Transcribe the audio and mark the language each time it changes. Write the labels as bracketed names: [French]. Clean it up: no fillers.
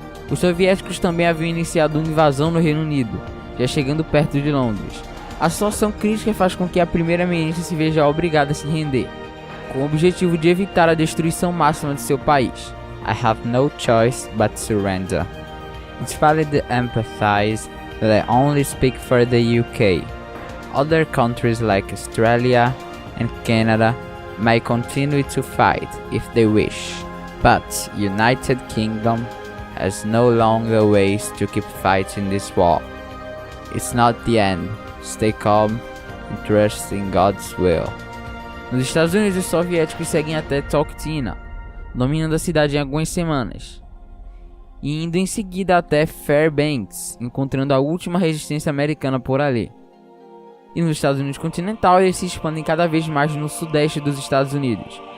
[Portuguese] Os soviéticos também haviam iniciado uma invasão no Reino Unido, já chegando perto de Londres. A situação crítica faz com que a primeira-ministra se veja obrigada a se render, com o objetivo de evitar a destruição máxima de seu país. [English] I have no choice but surrender. Despite the empathize, they only speak for the UK. Other countries like Australia and Canada may continue to fight if they wish, but United Kingdom has no longer ways to keep fighting this war. It's not the end. Stay calm and trust in God's will. [Portuguese] Nos Estados Unidos, os soviéticos seguem até Toktina, dominando a cidade em algumas semanas, e indo em seguida até Fairbanks, encontrando a última resistência americana por ali. E nos Estados Unidos continental, eles se expandem cada vez mais no sudeste dos Estados Unidos.